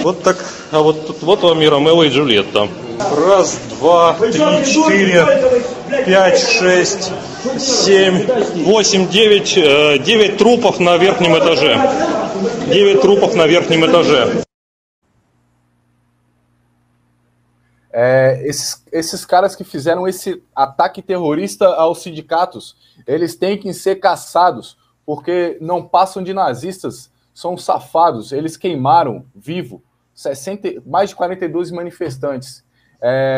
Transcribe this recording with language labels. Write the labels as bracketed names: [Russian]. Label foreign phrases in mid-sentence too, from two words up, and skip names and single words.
[Russian] Вот так, а вот тут вот вам и Ромео и Джульетта. Раз, два, три, четыре, пять, шесть, семь, восемь, девять трупов на верхнем этаже. 9 трупов на верхнем этаже. [Portuguese] Esses caras que fizeram esse ataque terrorista aos sindicatos, eles têm que ser caçados, porque não passam de nazistas, são safados, eles queimaram vivo mais de 42 manifestantes.